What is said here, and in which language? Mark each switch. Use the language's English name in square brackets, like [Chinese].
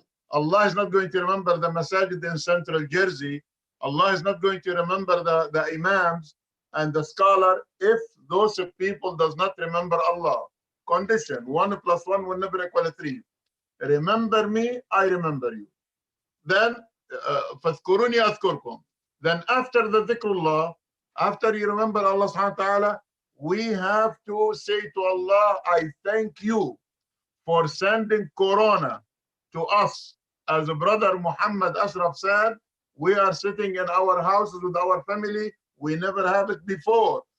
[English] Allah is not going to remember the masajid in Central Jersey. Allah is not going to remember the imams and the scholar if those people does not remember Allah. Condition, 1 + 1 will never equal 3. Remember me, I remember you. [Arabic] Then, فَاذْكُرُونِي أَذْكُرْكُمْ. [English] Then after the dhikrullah, after you remember Allah subhanahu wa ta'ala, we have to say to Allah, I thank you for sending Corona to us. As a brother Muhammad Ashraf said, we are sitting in our houses with our family. We never have it before.